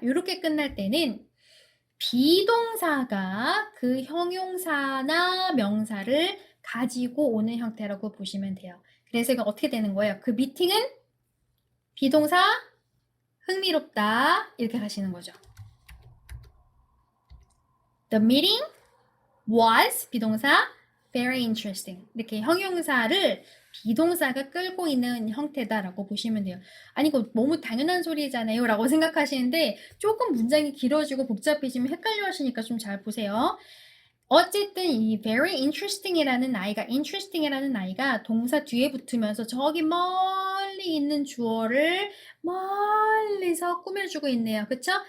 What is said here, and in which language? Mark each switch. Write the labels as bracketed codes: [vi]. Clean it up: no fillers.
[ko] 이렇게 끝날 때는 비동사가 그 형용사나 명사를 가지고 오는 형태라고 보시면 돼요. 그래서 이거 어떻게 되는 거예요? 그 미팅은 비동사 흥미롭다 이렇게 가시는 거죠. [en] The meeting was [ko] 비동사 [en] very interesting. [ko] 이렇게 형용사를 비동사가 끌고 있는 형태다라고 보시면 돼요. 아니 이거 너무 당연한 소리잖아요 라고 생각하시는데 조금 문장이 길어지고 복잡해지면 헷갈려 하시니까 좀 잘 보세요. 어쨌든 이 very interesting이라는 아이가 동사 뒤에 붙으면서 저기 멀리 있는 주어를 멀리서 꾸며주고 있네요. 그쵸?